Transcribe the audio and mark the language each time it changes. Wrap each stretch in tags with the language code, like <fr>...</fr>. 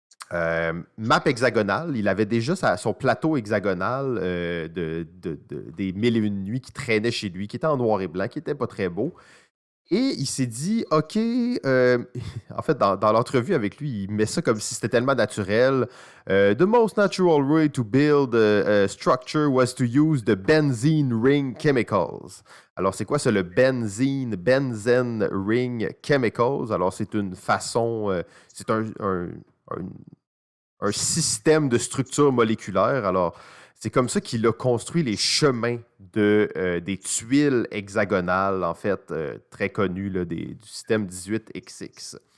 <fr>Map hexagonale, il avait déjà son plateau hexagonal des Mille et Une Nuits qui traînait chez lui, qui était en noir et blanc, qui n'était pas très beau. Et il s'est dit, OK, en fait, dans l'entrevue avec lui, il met ça comme si c'était tellement naturel.</fr> <en>The most natural way to build a structure was to use the benzene ring chemicals.</en> <fr>Alors, c'est quoi ça, le benzene ring chemicals? Alors, c'est une façon, c'est un système de structure moléculaire. Alors, c'est comme ça qu'il a construit les chemins des tuiles hexagonales, en fait, très connues là, du système 18XX.</fr>